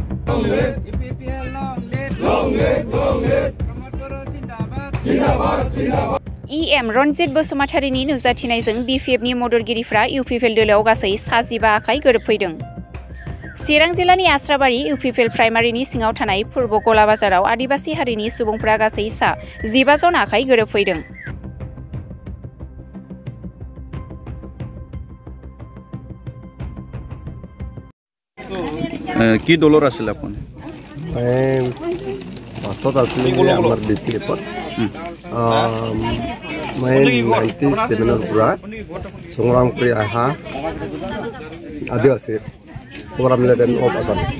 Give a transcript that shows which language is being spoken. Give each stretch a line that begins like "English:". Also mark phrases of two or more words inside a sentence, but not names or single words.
Bodo: EM रनजित बसुमतारीनि नुजाथिनायजों BPFनि मददगिरिफ्रा UPPL दोलोआव गासै 15 आखाइ गोरोबफैदों। चिरां जिल्लानि आस्राबारि UPPL प्राइमारिनि सिङाव थानाय पूर्व गला बाजाराव आदिबासि हारिनि सुबुंफ्रा गासै 15 जन आखाइ गोरोबफैदों।
Assamese: কি দলৰ আছিল আপুনি? পাছত আছিলে যে আমাৰ BPF-ত মই 97ৰ পৰা সংগ্ৰাম কৰি অহা আদিবাসী
English: program level of Assam.